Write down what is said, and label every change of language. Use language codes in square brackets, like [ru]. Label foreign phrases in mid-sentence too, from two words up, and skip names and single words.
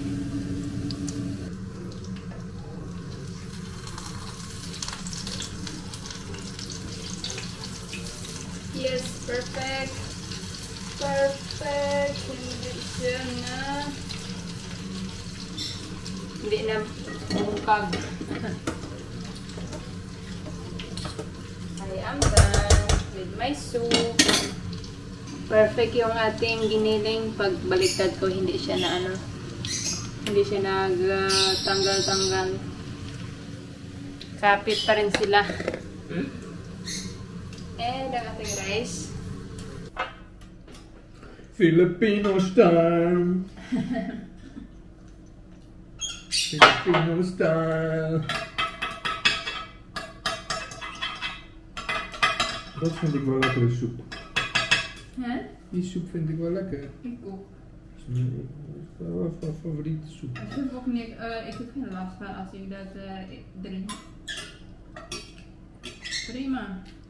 [en] Yes, perfect. [tl] Perfect. Hindi siya na... Hindi na bukag. [en] I am done with my soup. [tl] Perfect yung ating giniling. Pag baliktad ko, hindi siya na ano. Hindi siya nagtanggal-tanggal. Kapit pa rin sila. And ang ating rice. [en] Filipino style. Filipino style. [nl] Dat vind ik wel lekkere soep. Huh? Die soep vind ik wel lekker. Ik ook. Wat is jouw favoriete soep? Ik heb ook niet, ik heb geen last van als ik dat drink. Prima.